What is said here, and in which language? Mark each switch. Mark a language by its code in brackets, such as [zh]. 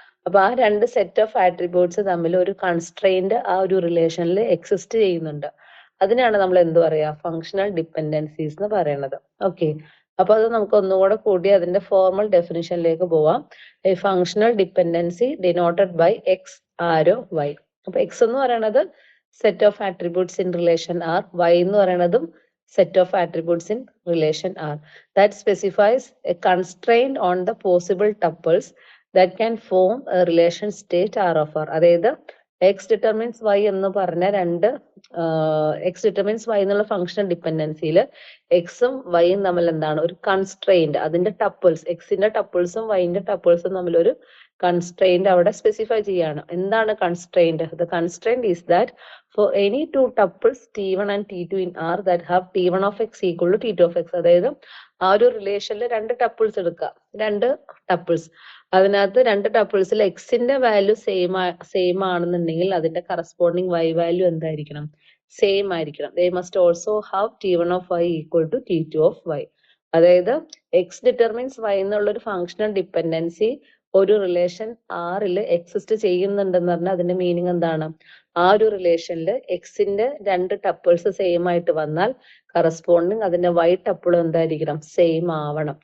[ml] അപ്പൊ ആ രണ്ട് സെറ്റ് ഓഫ് ആട്രിബ്യൂട്ട്സ് തമ്മിൽ ഒരു കൺസ്ട്രെയിന്റ് ആ ഒരു റിലേഷനിൽ എക്സിസ്റ്റ് ചെയ്യുന്നുണ്ട്. അതിനാണ് നമ്മൾ എന്ത് പറയാ, ഫങ്ഷണൽ ഡിപ്പെൻഡൻസീസ് എന്ന് പറയുന്നത്. ഓക്കെ, അപ്പൊ അത് നമുക്ക് ഒന്നുകൂടെ കൂടി അതിന്റെ ഫോർമൽ ഡെഫിനിഷനിലേക്ക് പോവാം. [en] A functional dependency denoted by X arrow Y. [ml] അപ്പൊ എക്സ് എന്ന് പറയുന്നത് [en] set of attributes in relation R, Y [ml] എന്ന് പറയുന്നതും [en] set of attributes in relation R that specifies a constraint on the possible tuples that can form a relation state R of R. [ml] അതായത് [en] x determines y [ml] എന്ന് പറഞ്ഞ രണ്ട് x determines y എന്നുള്ള functional ഡിപ്പെൻഡൻസിയിൽ എക്സും വൈയും തമ്മിൽ എന്താണ് ഒരു കൺസ്ട്രെയിന്റ്, അതിന്റെ ടപ്പിൾസ്, എക്സിന്റെ ടപ്പിൾസും വൈന്റെ ടപ്പിൾസും തമ്മിൽ ഒരു കൺസ്ട്രെയിന്റ് അവിടെ സ്പെസിഫൈ ചെയ്യാണ്. എന്താണ് constraint? [en] The constraint is that for any two tuples t1 and t2 in R that have t1 of x equal to t2 of x. [ml] അതായത് ആ ഒരു റിലേഷനിൽ രണ്ട് ടപ്പിൾസ് എടുക്കുക, രണ്ട് ടപ്പിൾസ്, അതിനകത്ത് രണ്ട് ടപ്പിൾസിൽ എക്സിന്റെ വാല്യൂ സെയിം ആണെന്നുണ്ടെങ്കിൽ അതിന്റെ കറസ്പോണ്ടിങ് y വാല്യൂ എന്തായിരിക്കണം? സെയിം ആയിരിക്കണം. [en] They must also have t1 of y equal to t2 of y. [ml] അതായത് [en] x determines y [ml] എന്നുള്ള ഒരു ഫങ്ഷണൽ ഡിപ്പെൻഡൻസി ഒരു റിലേഷൻ ആറിൽ എക്സിസ്റ്റ് ചെയ്യുന്നുണ്ടെന്ന് പറഞ്ഞാൽ അതിന്റെ മീനിങ് എന്താണ്? ആ ഒരു റിലേഷനിൽ എക്സിന്റെ രണ്ട് ടപ്പിൾസ് സെയിം ആയിട്ട് വന്നാൽ കറസ്പോണ്ടിങ് അതിന്റെ വൈ ടപ്പിൾ എന്തായിരിക്കണം? സെയിം ആവണം.